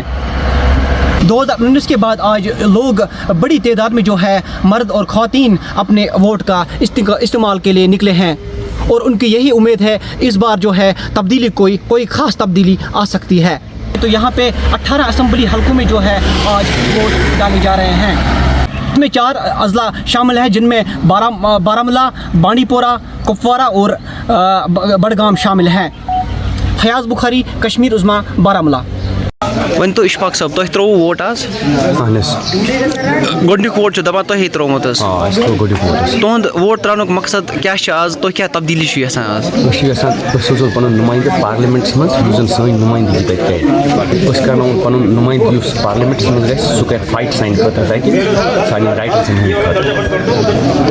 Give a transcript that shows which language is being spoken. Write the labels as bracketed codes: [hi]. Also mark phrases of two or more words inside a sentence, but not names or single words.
[ur] 2019 کے بعد آج لوگ بڑی تعداد میں جو ہے مرد اور خواتین اپنے ووٹ کا استعمال کے لیے نکلے ہیں اور ان کی یہی امید ہے اس بار جو ہے تبدیلی کوئی خاص تبدیلی آ سکتی ہے. تو یہاں پہ 18 اسمبلی حلقوں میں جو ہے آج ووٹ ڈالے جا رہے ہیں. اس میں 4 اضلاع شامل ہیں جن میں بارہمولہ، بانڈی پورہ، کپوارہ اور بڈگام شامل ہیں. فیاض بخاری، کشمیر عظمیٰ، بارہمولہ. [ks] ون تو اشفاق صاحب تُہۍ ترٛووُ ووٹ آز؟ گۄڈنیُک ووٹ چھُ دپان تۄہے ترٛوومُت حظ. تُہُنٛد ووٹ ترٛاونُک مقصد کیٛاہ چھُ آز؟ تُہۍ کیٛاہ تبدیٖلی چھُو یژھان آز؟ أسۍ چھِ یژھان أسۍ سوزو پنُن نُمٲیندٕ پارلِمنٹس منٛز یُس زن سٲنۍ نُمٲیندگی تتہِ کرِ. أسۍ کرناوون پنُن نُمٲیندٕ یُس پارلِمنٹس منٛز گژھِ سُہ کرِ فایٹ سانہِ خٲطرٕ تتہِ سانٮ۪ن رایٹسن ہٕنٛدِ خٲطرٕ.